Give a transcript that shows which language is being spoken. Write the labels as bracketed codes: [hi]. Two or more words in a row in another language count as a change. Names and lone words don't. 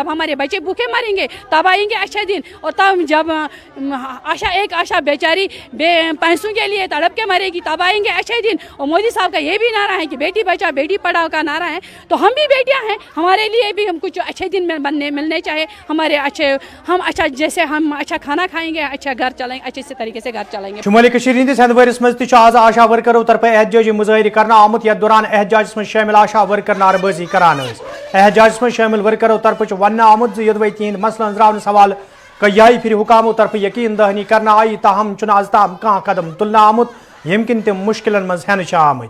[ur] جب ہمارے بچے بھوکے مریں گے تب آئیں گے اچھے دن. اور تب جب آشا بیچاری پیسوں کے لیے تڑپ کے مرے گی تب آئیں گے اچھے دن. اور مودی صاحب کا یہ بھی نعرہ ہے کہ بیٹی بچاؤ بیٹی پڑھاؤ کا نعرہ ہے, تو ہم بھی بیٹیاں ہیں, ہمارے لیے بھی ہم کچھ اچھے دن ملنے چاہیے. ہمارے ہم جیسے ہم اچھا کھانا کھائیں گے, اچھا گھر چلائیں گے, اچھے طریقے سے گھر چلائیں گے. [ks] شمالی ہندس ہندوارس مز آز آشا ورکرو طرف احتجاجی مظاہرہ کرنا آمت یتھ دوران احتجاجس من شامل آشا ورکر نعرہ بازی کران. احتجاجس من شامل ورکرو طرف ونہ آمت یدوے تہند مسلہٕ أنزراونس حوالہ کئی پھر حکاموں طرف یقین دہانی کرنا آئی, تاہم چھُنہٕ آز تام کانٛہہ قدم تلنہٕ آمت یم کن تم مشکلن مز ہینہ آمت.